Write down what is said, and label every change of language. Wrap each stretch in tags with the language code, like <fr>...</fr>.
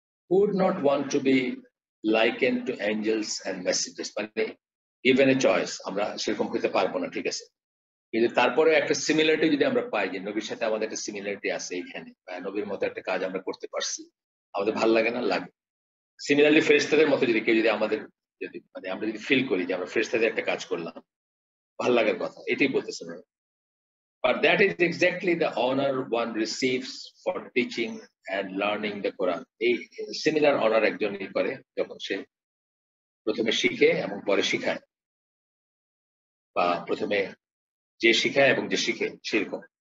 <en>Would not want to be likened to angels and messengers,</en> <bn>মানে</bn> <en>given a choice</en> <bn>আমরা সেরকম হতে পারবো না, ঠিক আছে, কিন্তু তারপরে একটা সিমিলারিটি যদি আমরা পাই যে নবীর সাথে আমাদের একটা সিমিলারিটি আছে এইখানে, বা নবীর মতো একটা কাজ আমরা করতে পারছি, আমাদের ভালো লাগে না? লাগে। সিমিলারলি ফেরেশতাদের মতো যদি কেউ যদি আমাদের যদি মানে আমরা যদি ফিল করি যে আমরা ফেরেশতাদের একটা কাজ করলাম, ভাল লাগার কথা, এটাই বলতেছেন।</bn> <en>But that is exactly the honor one receives for teaching and learning the Quran.</en> <bn>এই সিমিলার অনার একজনই করে যখন সে প্রথমে শিখে এবং পরে শিখায়, বা প্রথমে যে শিখায় এবং যে শিখে সেরকম।</bn>